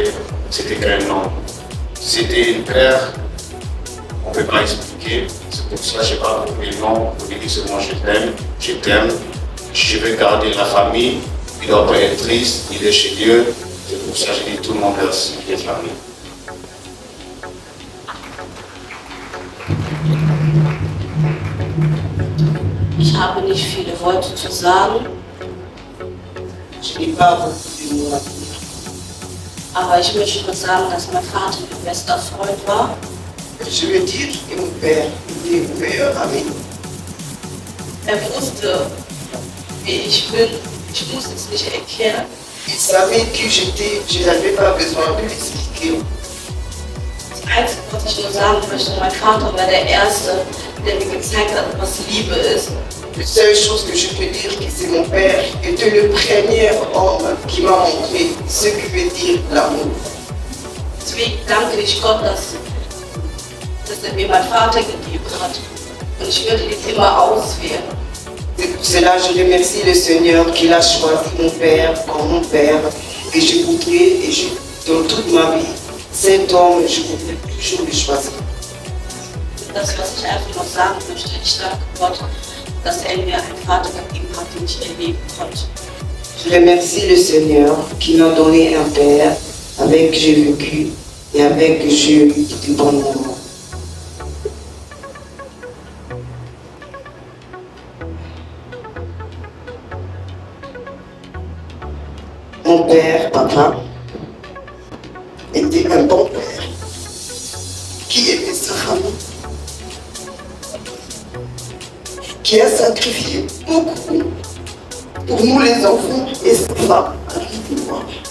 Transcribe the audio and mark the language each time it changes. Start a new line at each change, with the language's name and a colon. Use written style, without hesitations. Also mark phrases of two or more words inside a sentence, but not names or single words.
French: C'était qu'un nom. C'était une père, on ne peut pas expliquer. C'est pour ça que je n'ai pas trouvé le nom. Pour dire seulement je t'aime. Je veux garder la famille. Il ne doit pas être triste, il est chez Dieu. C'est pour ça que je dis tout le monde merci d'être là.
German: Ich habe nicht viele Worte zu sagen,
French: Je n'ai pas beaucoup de mots à dire.
German: aber ich möchte nur sagen, dass mein Vater mein bester Freund war.
French: Je veux dire que mon père était mon meilleur ami.
German: Wusste, wie ich bin. Ich muss es nicht erklären.
French: Il savait qui j'étais, je n'avais pas besoin de l'expliquer.
German: Das Einzige, was ich nur sagen möchte, mein Vater war der Erste, der mir gezeigt hat, was Liebe ist.
French: La seule chose que je peux dire, que c'est mon père était le premier homme qui m'a montré ce que veut dire l'amour.
German: Deswegen danke ich Gott, dass mir mein Vater gegeben hat. Und ich würde ihn immer auswählen.
French: C'est pour cela que je remercie le Seigneur qu'il a choisi mon père comme mon père. Et je voudrais, dans toute ma vie, cet homme, je voudrais toujours le choisir.
German: Das, was ich einfach noch sagen möchte, ich danke Gott, dass mir einen Vater gegeben hat, den ich erleben konnte.
French: Je remercie le Seigneur qui m'a donné un père avec qui j'ai vécu et avec qui j'ai eu de bons moments. Mon père, papa, était un bon père qui aimait sa famille, qui a sacrifié beaucoup pour nous les enfants et sa femme avec moi.